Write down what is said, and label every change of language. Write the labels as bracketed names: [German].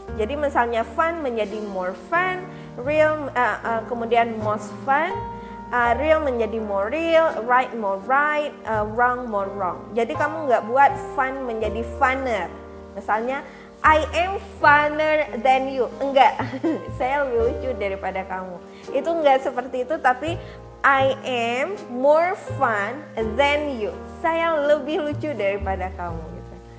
[Indonesian] Jadi misalnya fun menjadi more fun, real kemudian most fun. Real menjadi more real, right more right, wrong more wrong. Jadi kamu nggak buat fun menjadi funner. Misalnya, [English] I am funner than you. [Indonesian] Enggak, saya lebih lucu daripada kamu. Itu enggak seperti itu, tapi [English] I am more fun than you. [Indonesian] Saya lebih lucu daripada kamu gitu.